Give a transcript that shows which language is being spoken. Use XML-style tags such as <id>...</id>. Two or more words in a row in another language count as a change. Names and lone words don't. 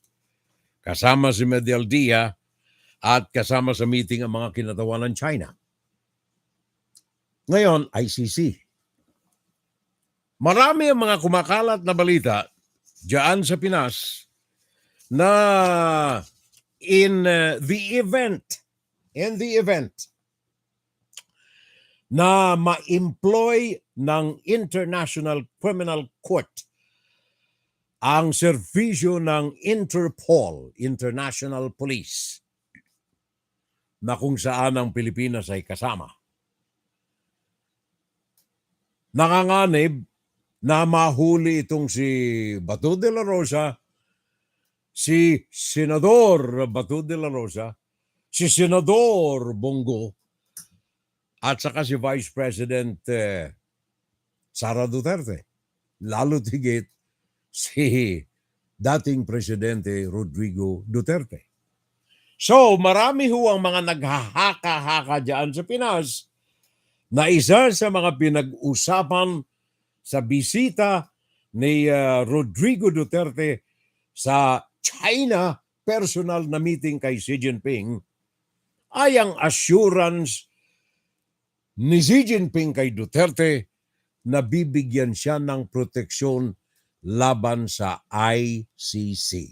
<tl>Kasama si Medial Dia at kasama sa meeting ang mga kinatawan ng China. Ngayon, ICC. Marami ang mga kumakalat na balita diyan sa Pinas na</tl> <en>in the event</en> <tl>na ma-employ ng International Criminal Court ang serbisyo ng Interpol, International Police, na kung saan ang Pilipinas ay kasama. Nakanganib na mahuli itong si Bato de la Rosa, si Senador Bato de la Rosa, si Senador Bongo, at saka si Vice President Sara Duterte. Lalo tigit si dating Presidente Rodrigo Duterte. So, marami ho ang mga naghahaka-haka dyan sa Pinas na isa sa mga pinag-usapan sa bisita ni Rodrigo Duterte sa China personal na meeting kay Xi Jinping ay ang assurance ni Xi Jinping kay Duterte na bibigyan siya ng proteksyon laban sa ICC.</tl>